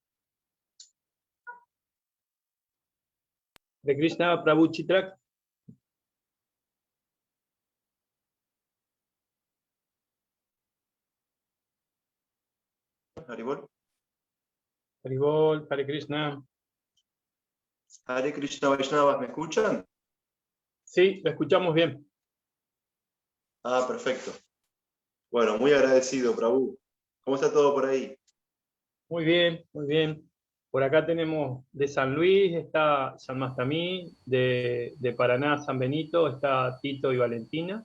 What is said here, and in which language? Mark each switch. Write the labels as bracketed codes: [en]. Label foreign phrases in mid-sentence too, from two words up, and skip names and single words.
[es] De Krishna, Prabhu Chitrak. [sa] Haribol. Haribol, Hare Krishna. Hare Krishna [es] Vaishnavas, ¿me escuchan? Sí, lo escuchamos bien. Ah, perfecto. Bueno, muy agradecido, Prabhu. ¿Cómo está todo por ahí? Muy bien, muy bien. Por acá tenemos de San Luis, está San Mastamí, de Paraná, San Benito, está Tito y Valentina.